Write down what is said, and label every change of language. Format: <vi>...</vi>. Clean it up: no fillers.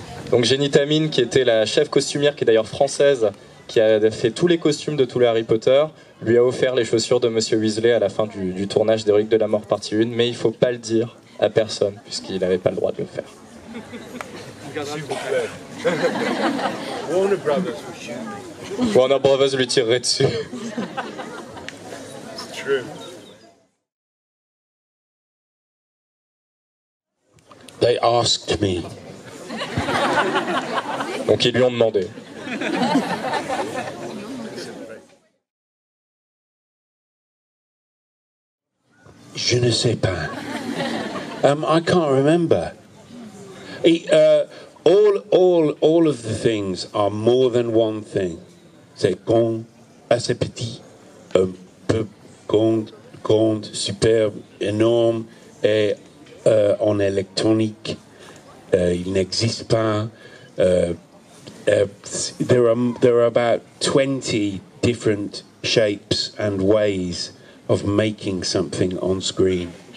<fr>Donc Jenny Tammin, qui était la chef costumière, qui est d'ailleurs française, qui a fait tous les costumes de tous les Harry Potter, lui a offert les chaussures de Monsieur Weasley à la fin du tournage des Reliques de la Mort partie 1, mais il ne faut pas le dire à personne, puisqu'il n'avait pas le droit de le faire.</fr> <en>Warner Brothers will shoot me.</en> <fr>Warner Brothers lui tirerait dessus.</fr> <en>It's true. They asked me.</en> <fr>Donc ils lui ont demandé. Je ne sais pas.</fr> <en>I can't remember. All of the things are more than one thing.</en> <fr>C'est grand, assez petit, un peu grand, superbe, énorme, et en électronique, il n'existe pas.</fr> <en>There are about 20 different shapes and ways of making something on screen.</en>